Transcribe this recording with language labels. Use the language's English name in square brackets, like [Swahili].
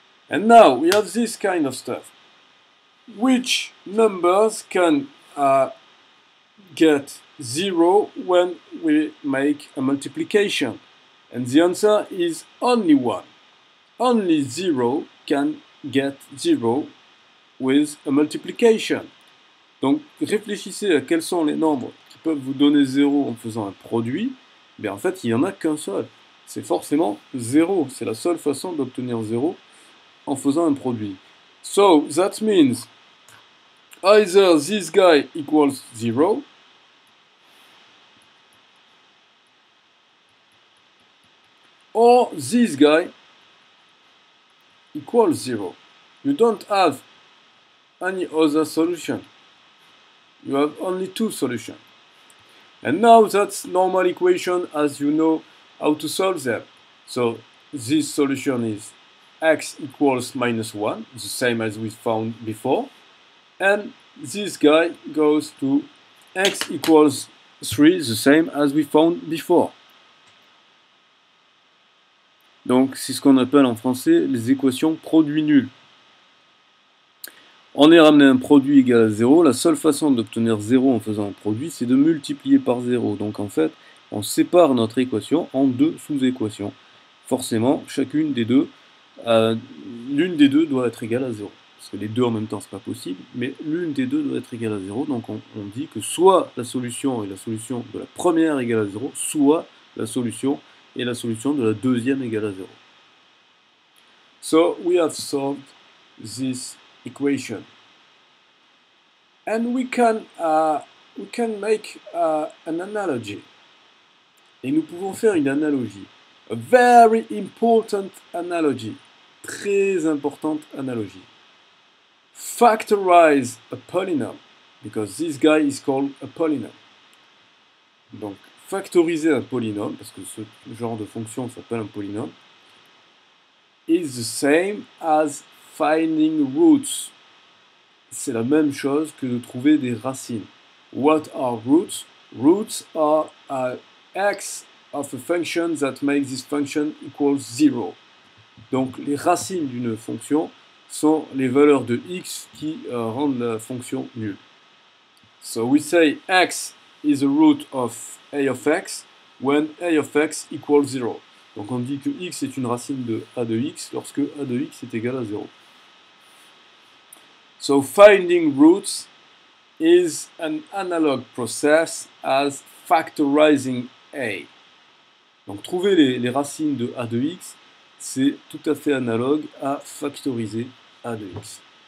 [English] And now we have this kind of stuff. Which numbers can get 0 when we make a multiplication? And the answer is only 1. Only 0 can get 0 with a multiplication. [French] Donc réfléchissez à quels sont les nombres qui peuvent vous donner 0 en faisant un produit. Mais en fait, il n'y en a qu'un seul. C'est forcément 0. C'est la seule façon d'obtenir 0 en faisant un produit. [English] So that means either this guy equals 0 or this guy equals 0. You don't have any other solution. You have only two solutions. And now that's normal equation as you know how to solve them. So this solution is x equals minus 1, the same as we found before. And this guy goes to x equals 3, the same as we found before. [French] Donc c'est ce qu'on appelle en français les équations produit nul. On est ramené un produit égal à 0. La seule façon d'obtenir 0 en faisant un produit, c'est de multiplier par 0. Donc en fait, on sépare notre équation en deux sous-équations. Forcément, chacune des deux, l'une des deux doit être égale à 0. Parce que les deux en même temps, c'est pas possible, mais l'une des deux doit être égale à 0. Donc on dit que soit la solution est la solution de la première égale à 0, soit la solution est la solution de la deuxième égale à 0. [English] So we have solved this equation, and we can make an analogy. [French] Et nous pouvons faire une analogie, [English] a very important analogy, [French] très importante analogie. [English] factorize a polynomial, because this guy is called a polynomial. [French] Donc, factoriser un polynôme, parce que ce genre de fonction s'appelle un polynôme, [English] is the same as finding roots. [French] C'est la même chose que de trouver des racines. [English] What are roots? Roots are x of a function that makes this function equals 0. [French] Donc les racines d'une fonction sont les valeurs de x qui rendent la fonction nulle. [English] So we say x is a root of a of x when a of x equals 0. [French] Donc on dit que x est une racine de a de x lorsque a de x est égal à 0. [English] So finding roots is an analog process as factorizing a. [French] Donc trouver les racines de a de x, c'est tout à fait analogue à factoriser a de x.